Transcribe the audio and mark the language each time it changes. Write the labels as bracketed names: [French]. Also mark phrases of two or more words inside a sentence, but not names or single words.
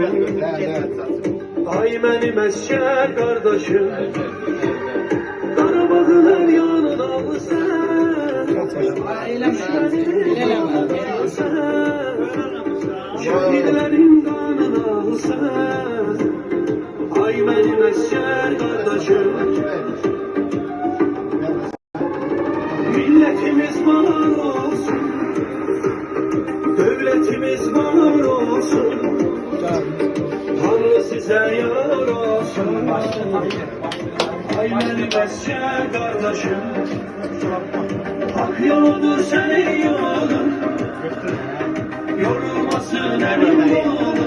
[Azerbaijani] Ay mənim əskər qardaşım, Qarabağın hər yanını alırsan, şəhidlərin qanını alırsan. Ay mənim əskər qardaşım, [Turkish] milletimiz var olsun, devletimiz var olsun. Tanrı size yar olsun. Ay benim əskər qardaşım, hak yoludur senin yolun, yorulmasın elin kolun.